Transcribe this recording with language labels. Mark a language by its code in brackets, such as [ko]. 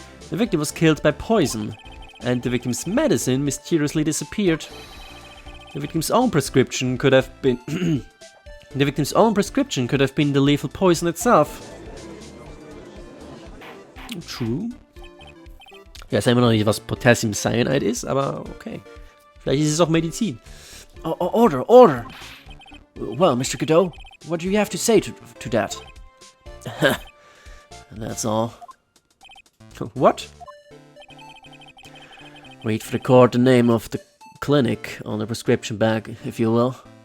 [en] The victim was killed by poison, and the victim's medicine mysteriously disappeared. The victim's own prescription could have been... the victim's own prescription could have been the lethal poison itself. True. [de] Ich weiß immer noch nicht, was Potassium Cyanide ist, aber okay. Vielleicht ist es auch Medizin. [en] Order, order! Well, Mr. Godot, what do you have to say to that? That's all. What? Read for the court the name of the clinic on the prescription bag, if you will.